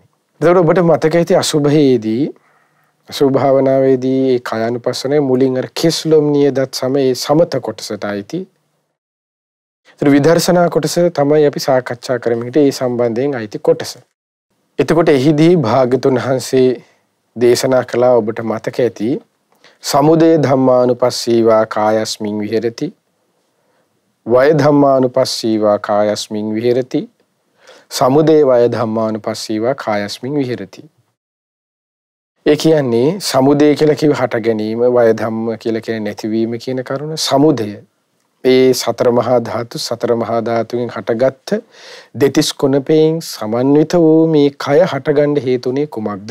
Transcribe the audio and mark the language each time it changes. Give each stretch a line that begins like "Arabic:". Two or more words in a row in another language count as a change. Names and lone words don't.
Sinhala: ඒතර ඔබට මතක ඇති අසුභයේදී අසුභ භාවනාවේදී ඒ කායානුපස්සනාවේ මුලින් අර කිස්ලොම් නියදත් සමයේ සමත කොටසට අයිති. ඒතර විදර්ශනා කොටස තමයි අපි සාකච්ඡා කරමින් ඒ සම්බන්ධයෙන් අයිති කොටස. එතකොට එහිදී භාග්‍යතුන් වහන්සේ දේශනා කළා ඔබට මතක ඇති
Pali: සමුදය ධම්මානුපස්සීවා කායස්මින් විහෙරති, වය ධම්මානුපස්සීවා කායස්මින් විහෙරති, සමුදය වය ධම්මානුපස්සීවා කායස්මින් විහෙරති.
Sinhala: ඒ කියන්නේ සමුදය කියලා කිව්ව හට ගැනීම, වය ධම්ම කියලා කියන්නේ නැතිවීම කියන කරුණ. සමුදය ඒ සතර මහා ධාතුන්ගෙන් හටගත්ත දෙතිස් කුණපයෙන් සමන්විත වූ මේ කය හටගන්න හේතුනේ කුමක්ද?